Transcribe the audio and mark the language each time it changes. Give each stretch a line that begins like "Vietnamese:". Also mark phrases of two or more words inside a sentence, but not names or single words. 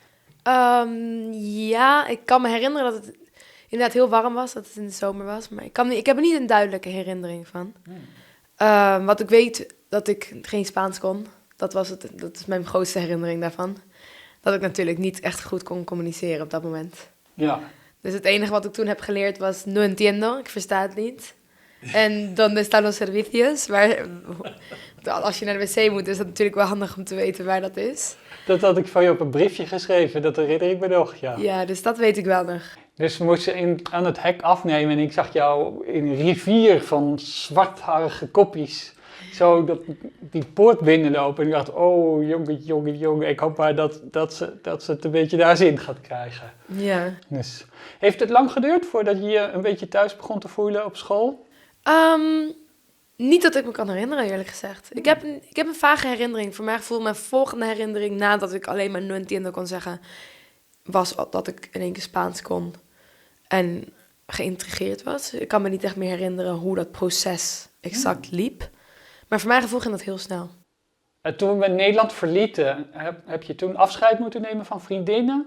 Dutch: Ja, ik kan me herinneren dat het inderdaad heel warm was, dat het in de zomer was. Maar ik heb er niet een duidelijke herinnering van. Wat ik weet, dat ik geen Spaans kon. Dat is mijn grootste herinnering daarvan. Dat ik natuurlijk niet echt goed kon communiceren op dat moment. Ja. Dus het enige wat ik toen heb geleerd was
Spanish: no entiendo,
Dutch: ik versta het niet.
Spanish: En donde están los servicios,
Dutch: als je naar de wc moet, is dat natuurlijk wel handig om te weten waar dat is. Dat had ik van je op een briefje geschreven, dat herinner ik me nog, ja. Ja, dus dat weet ik wel nog. Dus we moesten aan het hek afnemen en ik zag jou in een rivier van zwartharige koppies zo die poort binnenlopen. En ik dacht, oh jongen, ik hoop maar dat ze het een beetje naar zin gaat krijgen. Ja. Dus, heeft het lang geduurd voordat je je een beetje thuis begon te voelen op school? Niet dat ik me kan herinneren, eerlijk gezegd. Ik heb een vage herinnering. Voor mijn gevoel, mijn volgende herinnering nadat ik alleen maar
Spanish: no entiendo
Dutch: kon zeggen, was dat ik in één keer Spaans kon en geïntrigeerd was. Ik kan me niet echt meer herinneren hoe dat proces exact liep. Maar voor mijn gevoel ging dat heel snel. Toen we Nederland verlieten, heb je toen afscheid moeten nemen van vriendinnen?